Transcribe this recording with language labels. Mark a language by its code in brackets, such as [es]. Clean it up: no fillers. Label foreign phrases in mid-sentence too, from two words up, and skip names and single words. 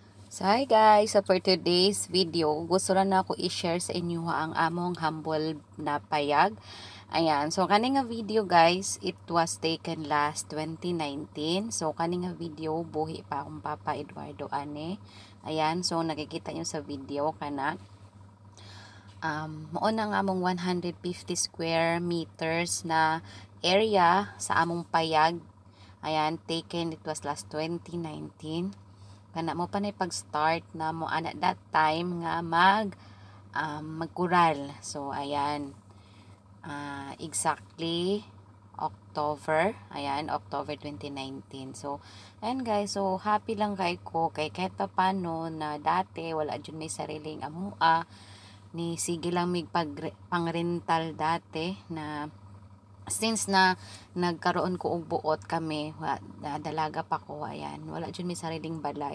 [en] So hi guys, so for today's video, [ceb] gusto lang na ako i-share sa inyo ang among humble na payag. Ayan, so kaning nga video guys, [en] it was taken last 2019. [ceb] So kaning nga video, buhi pa akong Papa Eduardo ane. [tl] Ayan, so nakikita nyo sa video kana. [ceb] Mao na nga among 150 square meters na area sa among payag. [en] Ayan, taken it was last 2019. [ceb] Kana mo pa na pag-start na mo ana [en] that time [ceb] nga magkural. So ayan, exactly October, ayan, October 2019. So ayan guys, so happy lang kay ko kay [tl] kahit pa paano [ceb] na dati wala jud may sariling amua ni sige lang mig pang-rental dati na since na nagkaroon ko og buot kami, dalaga pa ko, ayan, wala jud mi sariling balay.